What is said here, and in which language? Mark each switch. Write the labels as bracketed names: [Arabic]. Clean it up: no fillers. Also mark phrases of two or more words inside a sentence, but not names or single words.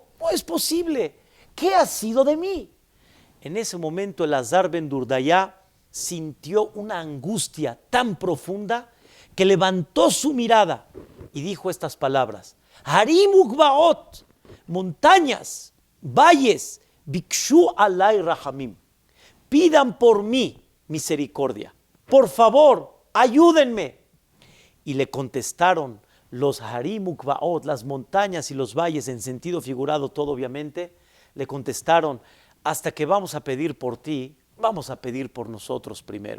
[Spanish] No es posible. ¿Qué ha sido de mí? En ese momento Elazar ben Durdaya sintió una angustia tan profunda que levantó su mirada y dijo estas palabras: [Hebrew] הרים וגבעות, [Spanish] montañas, valles, [Hebrew] בקשו עלי רחמים, [Spanish] pidan por mí misericordia, por favor, ayúdenme. Y le contestaron los [Hebrew] הרים וגבעות, [Spanish] las montañas y los valles, en sentido figurado todo obviamente, le contestaron: hasta que vamos a pedir por ti, vamos a pedir por nosotros primero.